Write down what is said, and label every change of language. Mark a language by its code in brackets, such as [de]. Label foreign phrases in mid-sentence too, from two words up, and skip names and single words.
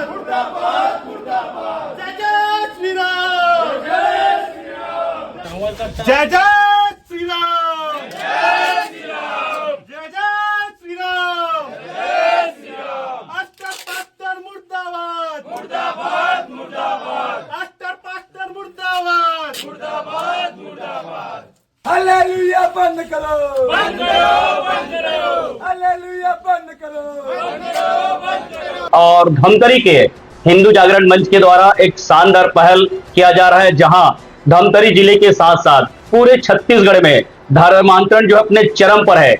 [hi] मुर्दाबाद मुर्दाबाद जय जय श्री राम जय श्री राम जय जय श्री राम जय श्री राम जय जय श्री राम जय श्री राम अस्टर पास्टर मुर्दाबाद मुर्दाबाद मुर्दाबाद अस्टर पास्टर मुर्दाबाद मुर्दाबाद मुर्दाबाद हालेलुया बंद करो बंद करो बंद करो हालेलुया बंद करो बंद करो बंद करो। और धमतरी के हिंदू जागरण मंच के द्वारा एक शानदार पहल किया जा रहा है, जहां धमतरी जिले के साथ साथ पूरे छत्तीसगढ़ में धर्मांतरण जो अपने चरम पर है।